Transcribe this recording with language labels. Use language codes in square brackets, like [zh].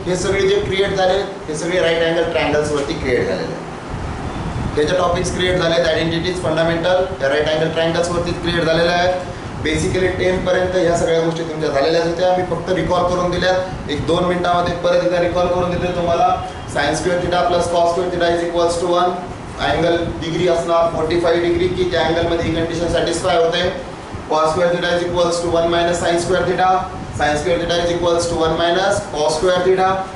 [mr] हे सगळे जे क्रिएट झाले हे सगळे राईट अँगल ट्रायंगल्सवरती क्रिएट झालेले आहेत. त्याचे टॉपिक्स क्रिएट झाले आहेत, आयडेंटिटीज फंडामेंटल या राईट अँगल ट्रायंगल्सवरतीच क्रिएट झालेल्या आहेत. बेसिकली 10 पर्यंत ह्या सगळ्या गोष्टी तुमच्या झालेल्याच होत्या. मी फक्त रिकॉल करून दिल्यात, 1-2 मिनिटामध्ये परत एकदा रिकॉल करून दिले तुम्हाला. [en] Sine square theta plus cos square theta is equals to 1. [mr] Angle degree असणार 45 डिग्री की त्या अँगलमध्ये ही कंडिशन सॅटिस्फाय होते. [en] Cos square theta is equals to 1 minus sine square theta. Sine square theta is equals to 1 minus cos square theta.